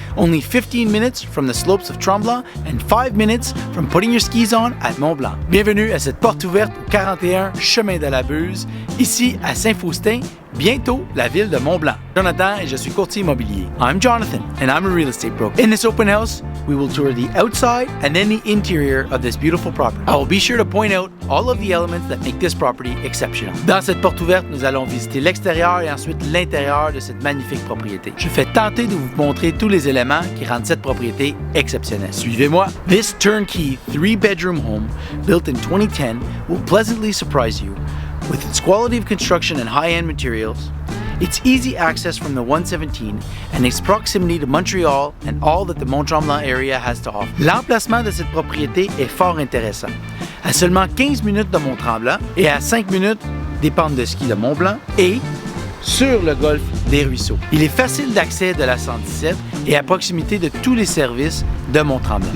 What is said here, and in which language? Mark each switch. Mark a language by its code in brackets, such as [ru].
[en] Only 15 minutes from the slopes of Tremblant and 5 minutes from putting your skis on at Mont-Blanc. [fr] Bienvenue à cette porte ouverte au 41 Chemin de la Buse, ici à Saint-Faustin, bientôt la ville de Mont-Blanc. Jonathan et je suis courtier immobilier. [en] I'm Jonathan and I'm a real estate broker. In this open house, we will tour the outside and then the interior of this beautiful property. I will be sure to point out all of the elements that make this property exceptional. [fr] Dans cette porte ouverte, nous allons visiter l'extérieur et ensuite l'intérieur de cette magnifique propriété. Je fais tenter de vous montrer tous les éléments qui rendent cette propriété exceptionnelle. Suivez-moi. [en] This turnkey 3-bedroom home, built in 2010, will pleasantly surprise you with its quality of construction and high-end materials, its easy access from the 117, and its proximity to Montreal and all that the Mont-Tremblant area has to offer. [fr] L'emplacement de cette propriété est fort intéressant. À seulement 15 minutes de Mont-Tremblant et à 5 minutes des pentes de ski de Mont-Blanc et sur le golfe des Ruisseaux. Il est facile d'accès de la 117 et à proximité de tous les services de Mont-Tremblant.